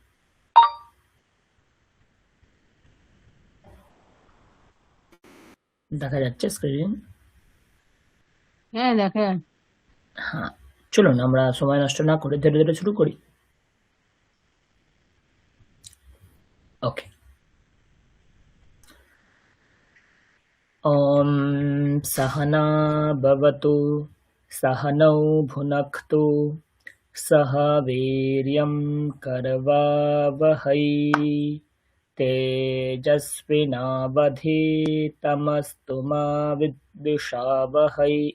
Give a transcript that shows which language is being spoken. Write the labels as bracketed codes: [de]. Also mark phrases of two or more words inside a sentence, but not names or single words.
[bn] দেখা যাচ্ছে স্ক্রিন? হ্যাঁ, দেখা যাচ্ছে। হ্যাঁ, চলুন আমরা সময় নষ্ট না করে ধীরে ধীরে শুরু করি। ওকে। [sa] ॐ सहना भवतु सहनौ भुनक्तु सह वीर्यं करवावहै तेजस्विनावधीतमस्तु मा विद्विषावहै।